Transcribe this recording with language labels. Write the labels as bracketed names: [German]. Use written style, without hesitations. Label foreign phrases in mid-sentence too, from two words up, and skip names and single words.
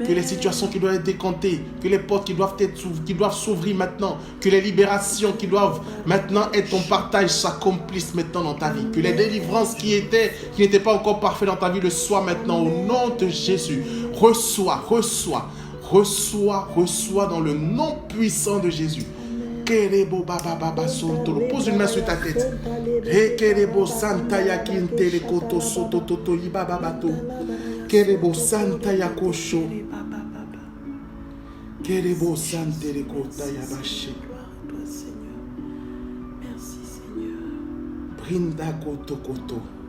[French] Que les situations qui doivent être décomptées, que les portes qui doivent s'ouvrir maintenant, que les libérations qui doivent maintenant être ton partage s'accomplissent maintenant dans ta vie. Que les délivrances qui n'étaient pas encore parfaites dans ta vie le soient maintenant au nom de Jésus. Reçois dans le nom puissant de Jésus. Pose une main sur ta tête. Kerebo Santa Yakintele Koto Soto Toto Ibababato. Kerebo Santa Yakosho. Kerebo Santele Kota Yabashi. Merci Seigneur. Brinda Koto Koto.